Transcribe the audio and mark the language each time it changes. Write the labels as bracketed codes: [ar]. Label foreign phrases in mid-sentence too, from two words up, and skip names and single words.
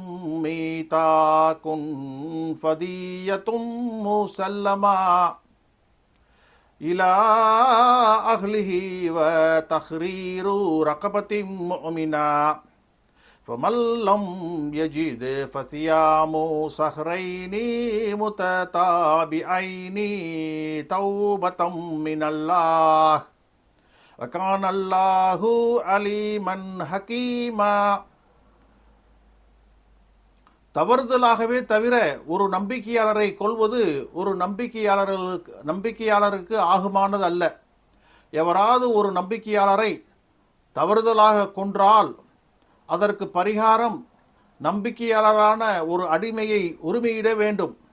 [ar] مِيثَاقٌ فَدِيَّةٌ مُسَلَّمَةٌ إِلَى أَهْلِهِ وَتَحْرِيرُ رَقَبَةٍ مُؤْمِنَةٍ فَمَنْ لَمْ يَجِدْ فَصِيَامُ شَهْرَيْنِ مُتَتَابِعَيْنِ تَوْبَةً مِنَ اللَّهِ وَكَانَ اللَّهُ عَلِيمًا حَكِيمًا. [ta] தவறுதலாகவே தவிர ஒரு நம்பிக்கையாளரை கொல்வது ஒரு நம்பிக்கையாளருக்கு ஆகுமானது அல்ல. எவராது ஒரு நம்பிக்கையாளரை தவறுதலாக கொன்றால் அதற்கு பரிகாரம் நம்பிக்கையாளரான ஒரு அடிமையை உரிமையிட வேண்டும்.